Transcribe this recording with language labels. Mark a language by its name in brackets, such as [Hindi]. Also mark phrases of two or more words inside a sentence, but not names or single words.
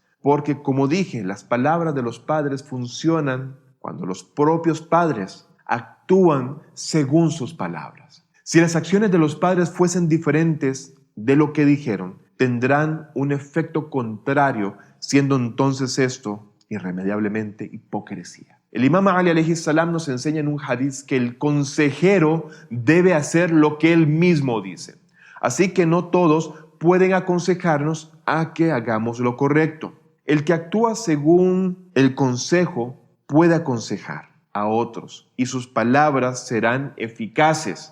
[Spanish] Porque, como dije, las palabras de los padres funcionan cuando los propios padres actúan según sus palabras. Si las acciones de los padres fuesen diferentes de lo que dijeron, tendrán un efecto contrario, siendo entonces esto irremediablemente hipocresía. El imam Ali [Arabic] عليه السلام [Spanish] nos enseña en un hadiz que el consejero debe hacer lo que él mismo dice. Así que no todos pueden aconsejarnos a que hagamos lo correcto. El que actúa según el consejo puede aconsejar a otros y sus palabras serán eficaces.